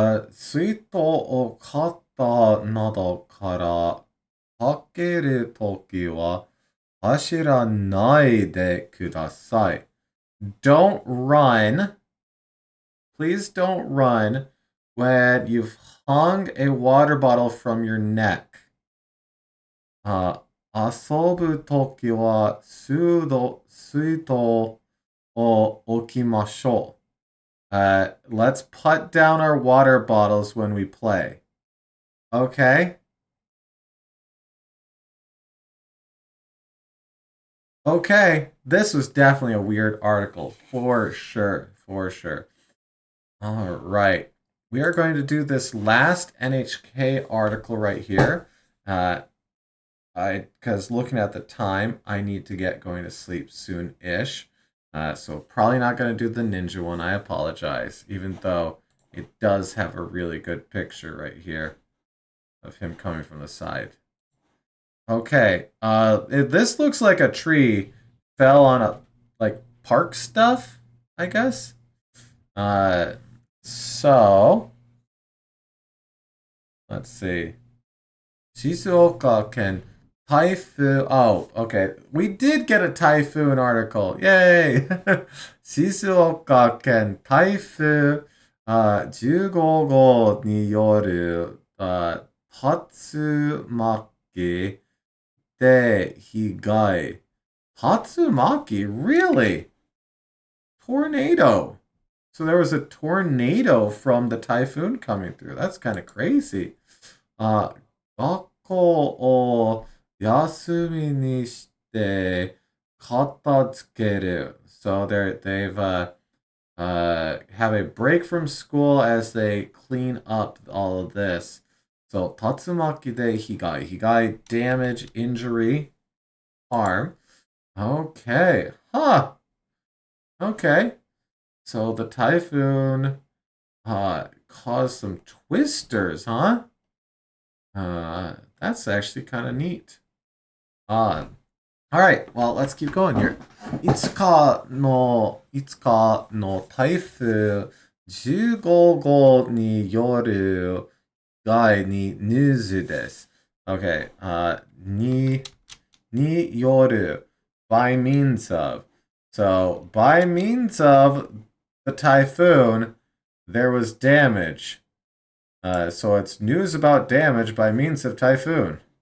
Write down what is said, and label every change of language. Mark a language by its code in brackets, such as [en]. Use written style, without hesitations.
[ja] 水筒を肩などからかけるときは走らないでください。 [en] Don't run. Please don't run when you've hung a water bottle from your neck. [ja] 遊ぶときは水筒を置きましょう。 [en] Let's put down our water bottles when we play. Okay? Okay. This was definitely a weird article. For sure. For sure. All right. We are going to do this last NHK article right here. Because looking at the time, I need to get going to sleep soon-ish. So probably not going to do the ninja one. I apologize, even though it does have a really good picture right here of him coming from the side. Okay, this looks like a tree fell on a like park stuff, I guess. So let's see. Shizuoka can typhoon. Oh, okay. We did get a typhoon article. Yay! [ja] Shizuoka ken typhoon 15号による竜巻で被害。 [en] Tatsumaki? Really? Tornado. So there was a tornado from the typhoon coming through. That's kind of crazy. [ja] 学校を休みにして片付ける. [en] So they've have a break from school as they clean up all of this. So [ja] tatsumaki de higai. [en] Higai, damage, injury, harm. Okay. Huh. Okay. So the typhoon caused some twisters, huh? That's actually kind of neat. All right, well, let's keep going here. [ja] いつかの台風15号による害にニュースです。 [en] Okay, [ja] による [en] by means of. So, by means of the typhoon, there was damage. So it's news about damage by means of typhoon.